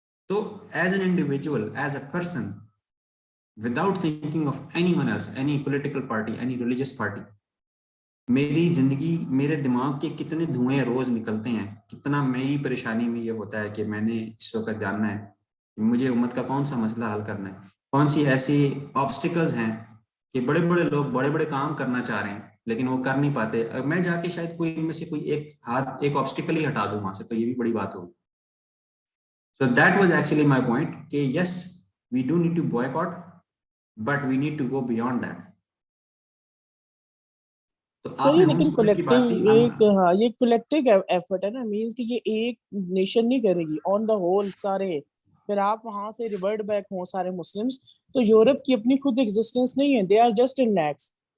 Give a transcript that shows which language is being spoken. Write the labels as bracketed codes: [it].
[ur] تو [en] as an individual, as a person, without thinking of anyone else, any political party, any religious party, [ur] میری زندگی, میرے دماغ کے کتنے دھوئیں روز نکلتے ہیں, کتنا میری پریشانی میں یہ ہوتا ہے کہ میں نے اس وقت جاننا ہے کہ مجھے امت کا کون سا مسئلہ حل کرنا ہے, کون سی ایسی آبسٹیکلز ہیں کہ بڑے بڑے لوگ بڑے بڑے کام کرنا چاہ رہے ہیں لیکن وہ کر نہیں پاتے. میں جا کے شاید کوئی ان میں سے کوئی ایک آبسٹیکل ہی ہٹا دوں وہاں سے, تو یہ بھی بڑی بات ہوگی. [en] So that was actually my point کہ yes we do need to boycott, but we need to go beyond that. [ur] صحیح, لیکن کولیکٹیو ایک, ہاں یہ کولیکٹیو ایفرٹ ہے نا, مینس کہ یہ ایک نیشن نہیں کرے گی آن دا ہول سارے, پھر آپ وہاں سے ریورٹ بیک ہوں سارے مسلمس, تو یورپ کی اپنی خود ایگزسٹنس نہیں ہے, [en] They are just in leaks.